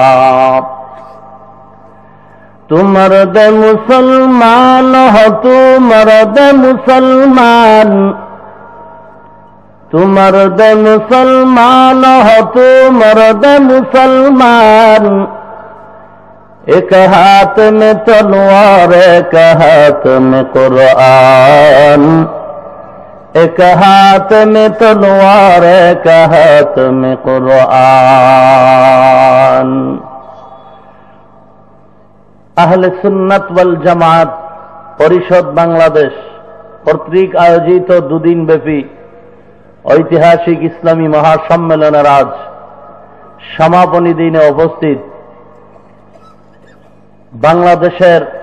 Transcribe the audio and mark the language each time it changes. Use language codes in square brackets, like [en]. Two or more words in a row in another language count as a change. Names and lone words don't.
[ur] تو مرد مسلمان ہو، تو مرد مسلمان، تو مرد مسلمان ہو، تو مرد مسلمان. ایک ہاتھ میں تلوار، ایک ہاتھ میں قرآن، ایک ہاتھ میں تلوار، ایک ہاتھ میں قرآن. [bn] আহলে সুন্নাত ওয়াল জামাত পরিষদ বাংলাদেশ কর্তৃক আয়োজিত দুদিনব্যাপী ঐতিহাসিক ইসলামী মহাসম্মেলনের আজ সমাপনী দিনে উপস্থিত বাংলাদেশের